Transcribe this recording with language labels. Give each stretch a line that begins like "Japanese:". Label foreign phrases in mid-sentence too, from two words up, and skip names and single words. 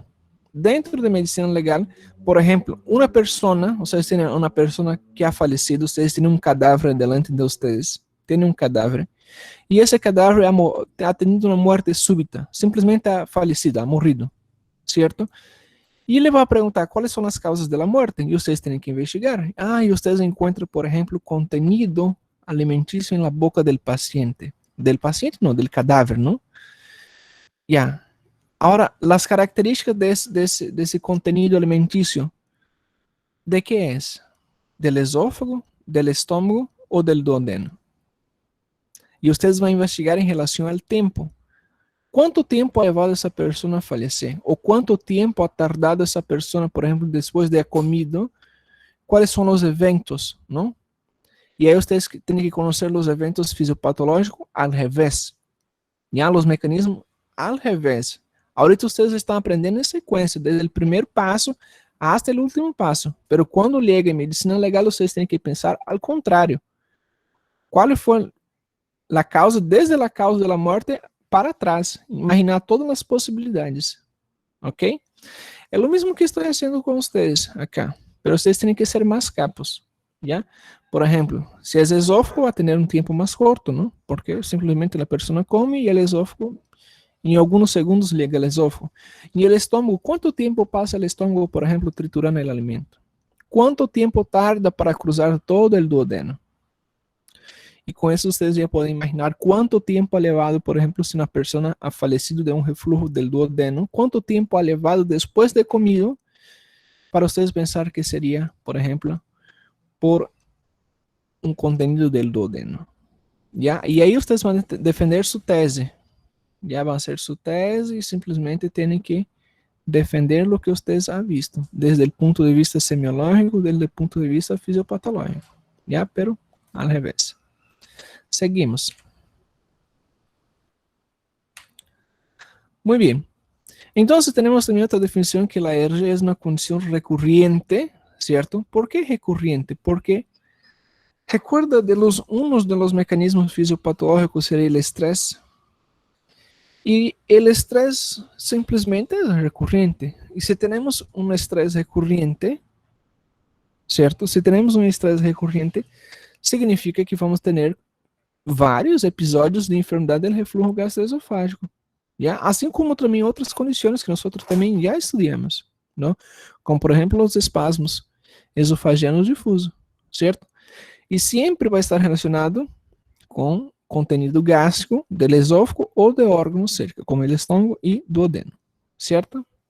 Spanish: Dentro de medicina legal, por ejemplo, una persona, ustedes tienen una persona que ha fallecido, ustedes tienen un cadáver delante de ustedes, tienen un cadáver, y ese cadáver ha tenido una muerte súbita, simplesmente ha fallecido, ha morrido, ¿cierto?
Portuguese: Y ele vai perguntar quais são as causas da morte, e vocês têm que investigar. Ah, e vocês encontram, por exemplo, contenido alimentício na boca do paciente.
Spanish: Del paciente, não, del cadáver, não? Ya.
Portuguese: Agora, as características desse contenido alimentício, ¿de que é?
Spanish: Del esófago, del estômago ou del duodeno?
Portuguese: E vocês vão investigar em relação ao tempo.
Spanish: ¿Cuánto tiempo ha llevado esa persona a fallecer? ¿O cuánto tiempo ha tardado esa persona, por ejemplo, después de haber comido? ¿Cuáles son los eventos? ¿No? Y ahí ustedes tienen que conocer los eventos fisiopatológicos al revés. Ya los mecanismos al revés. Ahorita ustedes están aprendiendo en secuencia, desde el primer paso hasta el último paso. Pero cuando llega en medicina legal, ustedes tienen que pensar al contrario. ¿Cuál fue la causa, desde la causa de la muerte para trás, imaginar
Portuguese: todas as possibilidades,
Spanish: ok?
Portuguese: É o mesmo que estou fazendo com vocês acá, pero vocês têm que ser mais capos, ¿ya? Por exemplo, se é esófago, vai ter um tempo mais curto, ¿no? Porque simplesmente a pessoa come e o esófago, em alguns segundos liga o esófago. E o estômago, quanto tempo passa o estômago, por exemplo, triturando o alimento? Quanto tempo tarda para cruzar todo o duodeno? E com isso vocês já podem imaginar quanto tempo ha levado, por exemplo, se uma pessoa ha falecido de um refluxo del duodeno, quanto tempo ha levado depois de comido para vocês pensar que seria, por exemplo, por um contenido del duodeno.
Spanish: ¿Ya?
Portuguese: E aí vocês vão defender sua tese. Já vão ser sua tese e simplesmente têm que defender o que vocês han visto, desde o ponto de vista semiológico, desde o ponto de vista fisiopatológico.
Spanish: ¿Ya? Pero al revés. Seguimos. Muy bien. Entonces tenemos también otra definición que la alergia es una condición recurrente, ¿cierto? ¿Por qué recurrente? Porque Recuerda de unos de los mecanismos fisiopatológicos sería el estrés. Y el estrés simplemente es recurrente. Y si tenemos un estrés recurrente, ¿cierto? Si tenemos un estrés recurrente, significa que vamos a tener
Portuguese: vários episódios de enfermedade do refluxo gastroesofágico.
Spanish: Já?
Portuguese: Assim como também outras condições que nós também já estudamos, não? Como, por exemplo, os espasmos esofagianos difusos, certo? E sempre vai estar relacionado com contenido gástrico do esôfago ou de órgãos cerca, como o estômago e duodeno, certo?